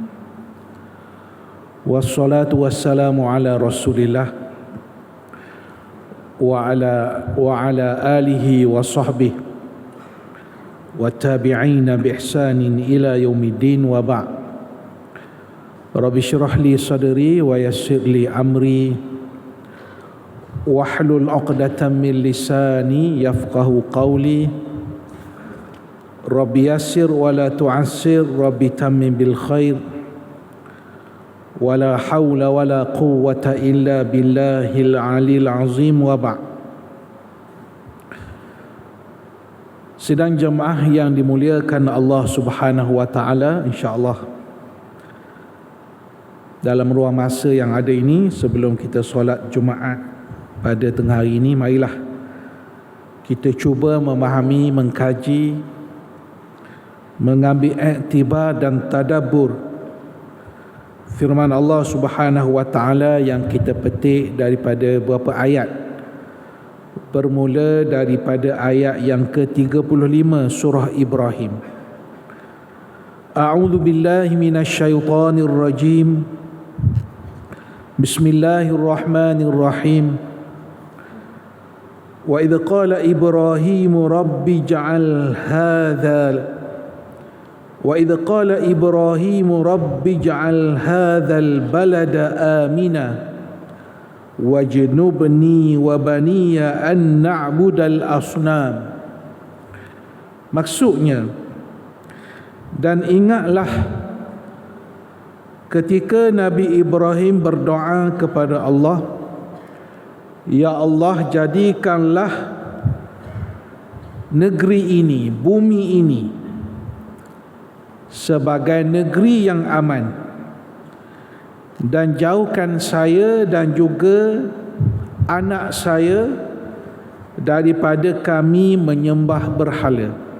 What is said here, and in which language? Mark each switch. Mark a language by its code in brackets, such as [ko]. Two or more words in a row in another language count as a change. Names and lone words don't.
[ar] والصلاة والسلام على رسول الله وعلى آله وصحبه والتابعين بإحسان إلى يوم الدين وبعد'. رب اشرح لي صدري ويسر لي أمري واحلل عقدة من لساني يفقهوا قولي. رب يسر ولا تعسر رب تمم بالخير. ولا حول ولا قوة إلا بالله العلي العظيم وبعد'. [ms] Sidang jemaah yang dimuliakan Allah [ar] سبحانه وتعالى, [ms] insya-Allah dalam ruang masa yang ada ini, sebelum kita solat Jumaat pada tengah hari ini, marilah kita cuba memahami, mengkaji, mengambil iktibar dan tadabbur firman Allah [ar] سبحانه وتعالى [ms] yang kita petik daripada beberapa ayat, bermula daripada ayat yang ke-35 surah Ibrahim. [ar] أعوذ بالله من الشيطان الرجيم. Bismillahirrahmanirrahim. وإذ قال إبراهيم رب اجعل هذا البلد آمنا واجنبني وبني أن نعبد الأصنام. [ms] Maksudnya, dan ingatlah ketika Nabi Ibrahim berdoa kepada Allah, [ar] ya Allah, [ms] jadikanlah negeri ini, bumi ini sebagai negeri yang aman, dan jauhkan saya dan juga anak saya daripada kami menyembah berhala.